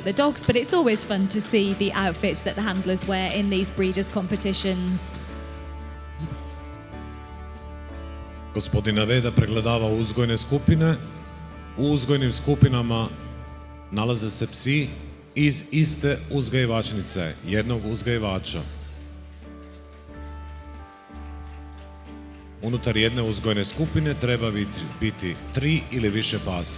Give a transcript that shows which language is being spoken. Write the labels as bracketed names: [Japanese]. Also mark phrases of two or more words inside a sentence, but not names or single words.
[English] the dogs, but it's always fun to see the outfits that the handlers wear in these breeders' competitions. [Croatian] Gospodin Naveda pregledava uzgojne skupine. U uzgojnim skupinama nalaze se psi iz iste uzgajivačnice, jednog uzgajivača. Unutar jedne uzgojne skupine treba biti 3 ili više pasa.